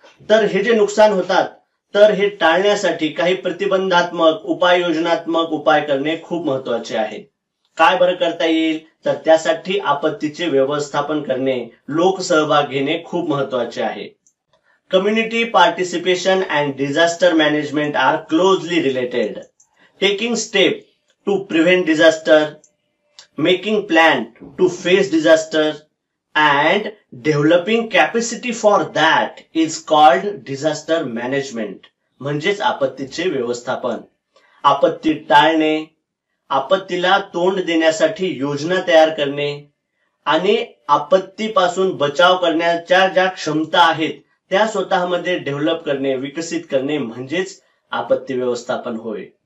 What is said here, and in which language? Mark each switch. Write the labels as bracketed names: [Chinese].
[Marathi] तर हे जे नुकसान होतात तर हे टाळण्यासाठी काही प्रतिबंधात्मक उपाययोजनात्मक उपाय करणे खूप महत्वाचे आहे. काय बरं करता येईल? तर त्यासाठी आपत्तीचे व्यवस्थापन करणे, लोकसहभाग घेणे खूप महत्वाचे आहे. [English] Community participation and disaster management are closely related. Taking step to prevent disaster, making plan to face disaster and developing capacity for that is called disaster management. [Marathi] म्हणजेच आपत्तीचे व्यवस्थापन, आपत्ती टाळणे, आपत्तीला तोंड देण्यासाठी योजना तयार करणे आणि आपत्तीपासून बचाव करण्याच्या ज्या क्षमता आहेत त्या स्वतःमध्ये डेव्हलप करणे, विकसित करणे म्हणजेच आपत्ती व्यवस्थापन होय.